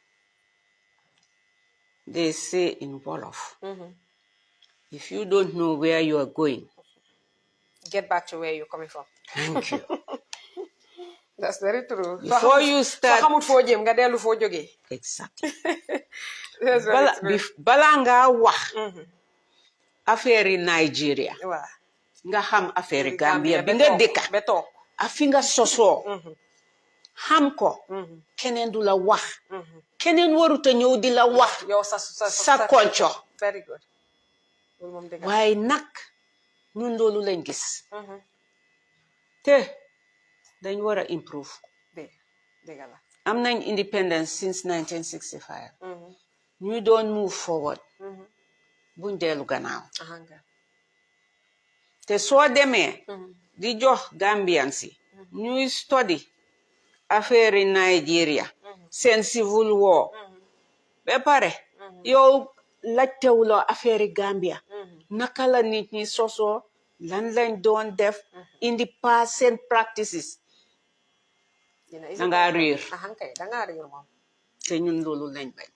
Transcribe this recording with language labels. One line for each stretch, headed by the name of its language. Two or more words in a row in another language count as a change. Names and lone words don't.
English: They say in Wolof, if you don't know where you are going, get back to where you're coming from. Thank you. That's very true. Before you start... Exactly.
Wolof: Balanga wax affaire Nigeria. Nga xam affaire Gambia bi nga dëkka afi nga sosoo xam ko keneen du la wax keneen waruta ñëw di la wax sa konco.
English: Very good.
Wolof: waaye nag ñun loolu lañ gis te dañ war a improve. Am nañ
English: independence since 1965.
Wolof: ñu doon
English: move forward.
Wolof: buñ dellu gannaaw. te soo demee di jox Gambian si ñuy study affaire Nigeria seen civil war ba pare yow laajtewuloo affaire Gambia naka la nit ñi sosoo lan lañ doon def indi past seen practices dangaa réer te ñun loolu lañ bañ.